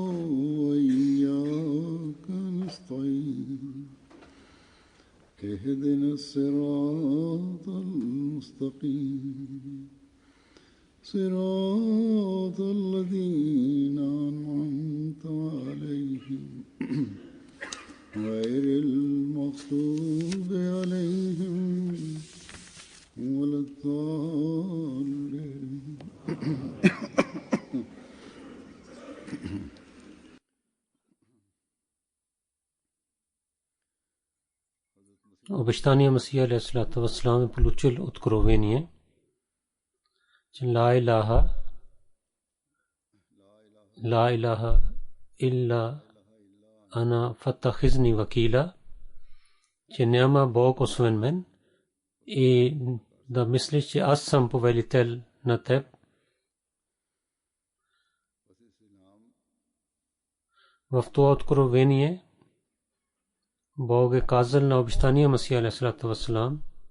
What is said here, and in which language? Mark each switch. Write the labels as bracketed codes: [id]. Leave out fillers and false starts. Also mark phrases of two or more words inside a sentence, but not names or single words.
[ar] وإياك نستعين اهدنا الصراط المستقيم صراط الذين أنعمت عليهم غير المغضوب عليهم ولا الضالين [bg] Обещания Месия [ar] عليه الصلاة والسلام [bg] е получил откровение, че ла [ar] إله إلا أنا فاتخذني وكيلا, [bg] че няма Бог освен мен и да мислиш, че аз съм повелител на теб. В това откровение Бог е казал на обещания Месия [ar] عليه الصلاة والسلام,